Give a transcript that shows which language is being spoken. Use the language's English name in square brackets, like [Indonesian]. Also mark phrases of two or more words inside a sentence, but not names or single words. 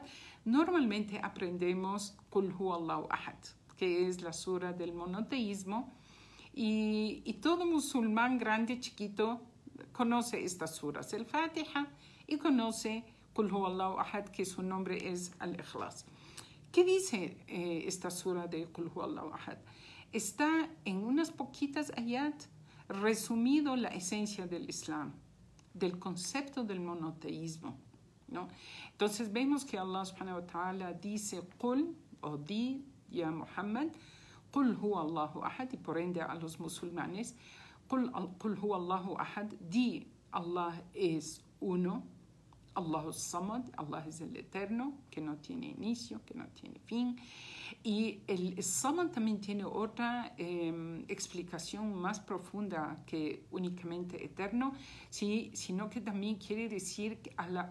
[Spanish] Normalmente aprendemos [Arabic] قل هو الله أحد, [Spanish] que es la sura del monoteísmo, Y todo musulmán grande, chiquito, conoce estas suras, el Fatiha, y conoce [Arabic] قل هو الله أحد, [Spanish] que su nombre es Al-Ikhlas. ¿Qué dice esta sura de [Arabic] قل هو الله أحد? [Spanish] Está en unas poquitas ayat resumido la esencia del Islam, del concepto del monoteísmo, ¿no? Entonces vemos que [Arabic] الله سبحانه وتعالى [Spanish] dice Qul, o di, [Arabic] يا محمد, قل هو الله أحد, [Spanish] y por ende a los musulmanes, [Arabic] قل هو الله أحد, [Spanish] di, Allah es uno, [Arabic] الله الصمد, [Spanish] Allah es el eterno, que no tiene inicio, que no tiene fin. Y el samad también tiene otra explicación más profunda que únicamente eterno, sino que también quiere decir que